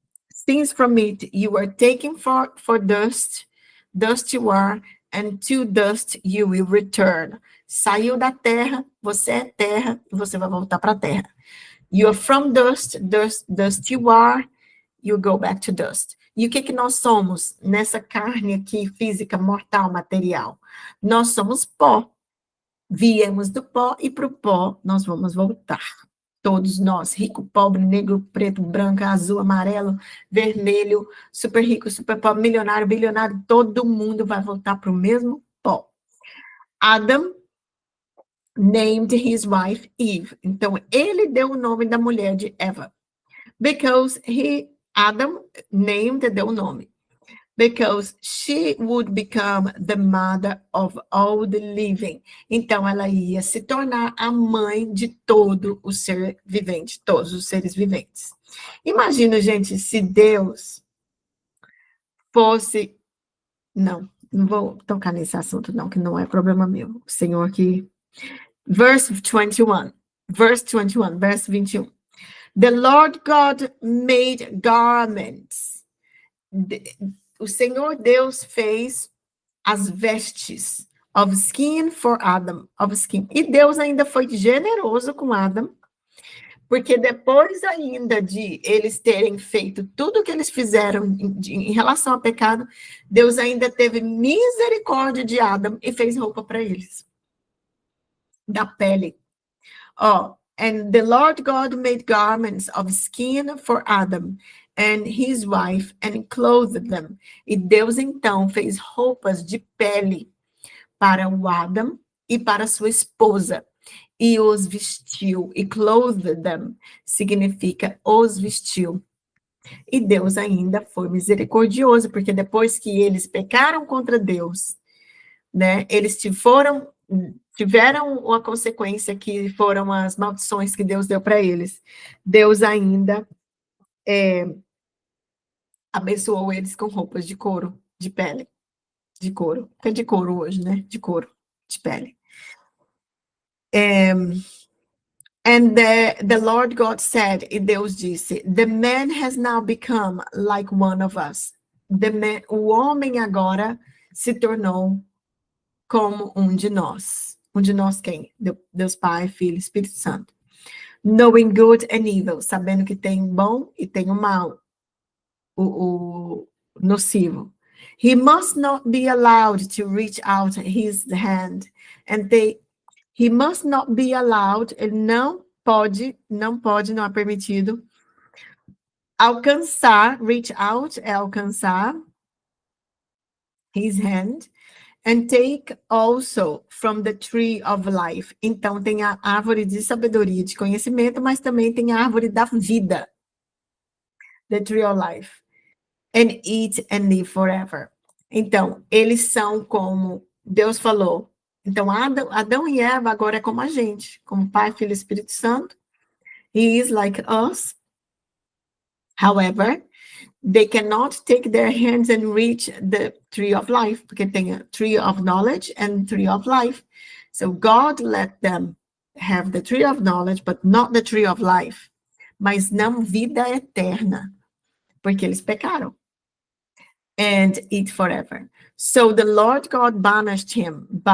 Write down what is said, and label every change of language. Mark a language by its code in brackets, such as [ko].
[en] Since from it you were taken for dust, dust you are, and to dust you will return. [pt] Saiu da terra, você é terra, e você vai voltar para a terra. [en] You are from dust, dust you are, you go back to dust. [pt] E o que nós somos nessa carne aqui, física, mortal, material? Nós somos pó. Viemos do pó e para o pó nós vamos voltar. Todos nós, rico, pobre, negro, preto, branco, azul, amarelo, vermelho, super rico, super pobre, milionário, bilionário, todo mundo vai voltar para o mesmo pó. [en] Adam named his wife Eve. [pt] Então, ele deu o nome da mulher de Eva. [en] Because Adam named, [pt] deu o nome. [en] Because she would become the mother of all the living. [pt] Então, ela ia se tornar a mãe de todo o ser vivente, todos os seres viventes. Imagina, gente, se Deus fosse... Não vou tocar nesse assunto, não, que não é problema meu. O Senhor aqui... [en] Verse 21. Verse 21, verse 21. The Lord God made garments. [pt] O Senhor Deus fez as vestes [en] of skin for Adam, of skin. [pt] E Deus ainda foi generoso com Adam, porque depois ainda de eles terem feito tudo o que eles fizeram em relação ao pecado, Deus ainda teve misericórdia de Adam e fez roupa para eles, da pele. [en] And the Lord God made garments of skin for Adam and his wife and clothed them. [pt] E Deus então fez roupas de pele para o Adam e para sua esposa e os vestiu. E [en] clothed them [pt] significa os vestiu. E Deus ainda foi misericordioso, porque depois que eles pecaram contra Deus, né, eles tiveram uma consequência que foram as maldições que Deus deu para eles. Deus ainda abençoou eles com roupas de couro, de pele, de couro. É de couro hoje, né? De couro, de pele. [en] And the Lord God said, [pt] e Deus disse, [en] the man has now become like one of us. [pt] O homem agora se tornou como um de nós. Um de nós quem? Deus Pai, Filho, Espírito Santo. [en] Knowing good and evil, [pt] sabendo que tem o bom e tem o mal, o nocivo. [en] He must not be allowed to reach out his hand and he must not be allowed, [pt] ele não é permitido alcançar, [en] reach out [pt] é alcançar [en] his hand. And take also from the tree of life. [pt] Então, tem a árvore de sabedoria, de conhecimento, mas também tem a árvore da vida. [en] The tree of life. And eat and live forever. [pt] Então, eles são como Deus falou. Então, Adão e Eva agora é como a gente, como Pai, Filho e Espírito Santo. [en] He is like us. However, they cannot take their hands and reach the tree of life, [pt] porque tem a [en] tree of knowledge and tree of life. So God let them have the tree of knowledge, but not the tree of life. [pt] Mas não vida eterna, porque eles pecaram. [en] And eat forever. So the Lord God banished him.